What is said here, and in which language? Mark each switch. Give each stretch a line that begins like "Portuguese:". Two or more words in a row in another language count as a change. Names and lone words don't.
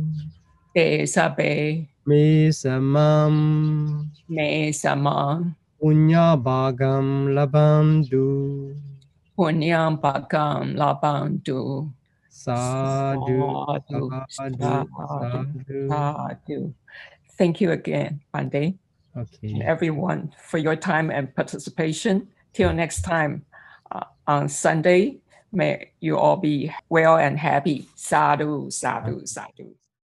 Pali: te sabe me samam me samam punya bhagam labandu punyam bagam labantu sadhu sadhu sadhu sadhu sadhu. sadhu.
English: Thank you again, Bande, and Okay. everyone for your time and participation. Till next time on Sunday, may you all be well and happy.
Pali: Sadhu, sadhu, sadhu.